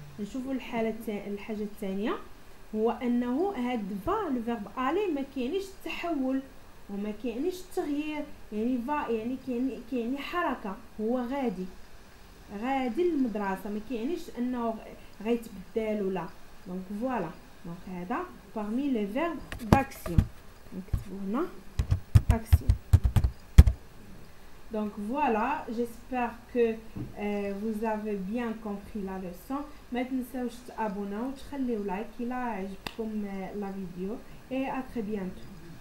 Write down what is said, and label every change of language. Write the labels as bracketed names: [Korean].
[Arabic] نشوفوا الحاجه الثانيه هو انه هاد [French] va le verbe aller [Arabic] ما كاينش التحول وما كاينش التغيير، يعني va يعني كاين حركه، هو غادي للمدرسه، ما كاينش انه غيتبدل ولا. دونك فوالا، دونك هذا [French] parmi les verbes d'action. [Arabic] نكتبوا هنا action. [French] Donc voilà, j'espère que vous avez bien compris la leçon. [Arabic] ما تنساوش تابوناو وتخليو لايك إلا عجبكم [French] la vidéo et à très bientôt.